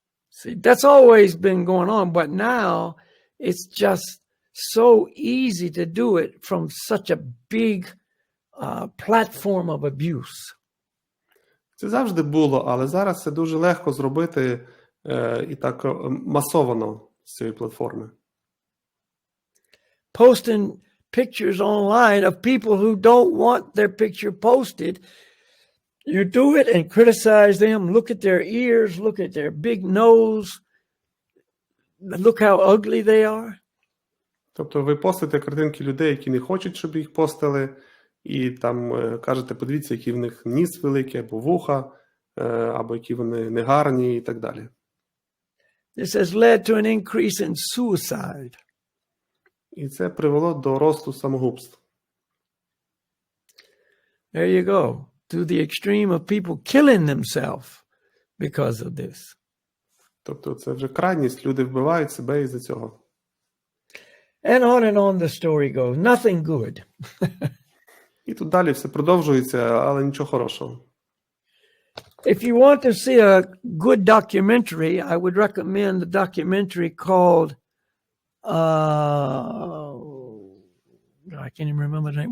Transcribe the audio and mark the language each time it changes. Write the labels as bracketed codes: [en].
[en] See, that's always been going on, but now it's just so easy to do it from such a big platform of abuse. [uk] Це завжди було, але зараз це дуже легко зробити і так масовано з цієї платформи. [en] Posting pictures online of people who don't want their picture posted. You do it and criticize them. Look at their ears. Look at their big nose. Look how ugly they are. [uk] Тобто ви постите картинки людей, які не хочуть, щоб їх постили, і там кажете, подивіться, який в них ніс великий, або вуха, або які вони негарні, і так далі. [en] This has led to an increase in suicide. [uk] І це привело до росту самогубств. [en] There you go. To the extreme of people killing themselves because of this. [uk] Тобто це вже крайність, люди вбивають себе із-за цього. [en] And on the story goes. Nothing good. [uk] І тут далі все продовжується, але нічого хорошого. [en] If you want to see a good documentary, I would recommend the documentary called I can't even remember the name.